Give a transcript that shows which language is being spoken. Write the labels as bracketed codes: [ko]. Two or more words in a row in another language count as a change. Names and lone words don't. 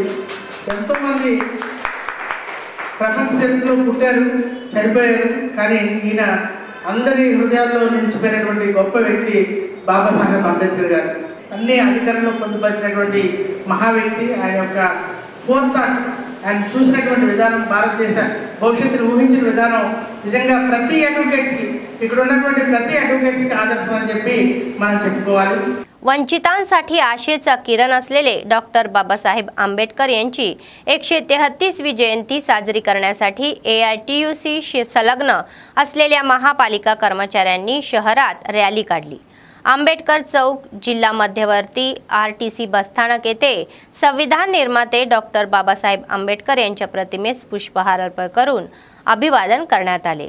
[te] ఎంతోమంది ప్రపంచ చరిత్రలో పుట్టారు, చనిపోయారు, కానీ ఈయన అందరి హృదయాల్లో నిలిచిపోయినటువంటి గొప్ప వ్యక్తి బాబాసాహెబ్ అంబేద్కర్ గారు. అన్ని అధికారంలో పొందుపరిచినటువంటి మహా వ్యక్తి. ఆయన యొక్క [en] fore thought, [te] ఆయన చూసినటువంటి విధానం, భారతదేశ భవిష్యత్తును ఊహించిన విధానం నిజంగా ప్రతి అడ్వకేట్స్కి ఇక్కడ ఉన్నటువంటి ప్రతి అడ్వకేట్స్కి ఆదర్శం అని చెప్పి మనం చెప్పుకోవాలి. [mr] वंचितांसाठी आशेचा किरण असलेले डॉक्टर बाबासाहेब आंबेडकर यांची 133वी जयंती साजरी करण्यासाठी AITUC संलग्न असलेल्या महापालिका कर्मचाऱ्यांनी शहरात रॅली काढली. आंबेडकर चौक जिल्हा मध्यवर्ती RTC बसस्थानक येथे संविधान निर्माते डॉक्टर बाबासाहेब आंबेडकर यांच्या प्रतिमेस पुष्पहार अर्पण करून अभिवादन करण्यात आले.